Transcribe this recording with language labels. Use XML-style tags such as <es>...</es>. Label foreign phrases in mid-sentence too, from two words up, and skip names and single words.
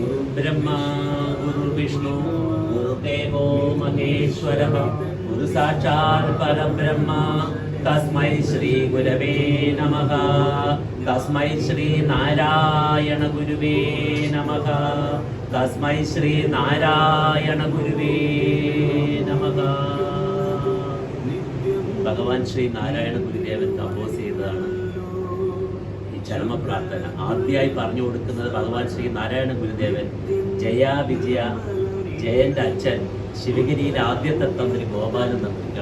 <sa>ब्रह्मा गुरुर्विष्णु गुरुदेवो महेश्वरः गुरु साक्षात् परब्रह्म तस्मै श्री गुरवे नमः। तस्मै श्री नारायण गुरुवे नमः। तस्मै श्री नारायण गुरुवे नमः.</sa> <ml>ഭഗവാൻ ശ്രീ നാരായണ ഗുരുദേവൻ കമ്പോസ് ചെയ്തതാണ് ഈ ചരമ പ്രാർത്ഥന. ആദ്യമായി പറഞ്ഞു കൊടുക്കുന്നത് ഭഗവാൻ ശ്രീ നാരായണ ഗുരുദേവൻ ജയ വിജയ ജയന്റെ അച്ഛൻ ശിവഗിരിയിലെ ആദ്യത്തെ തന്ത്രി ഗോപാലൻ തന്ത്രിക്കാണ്.</ml>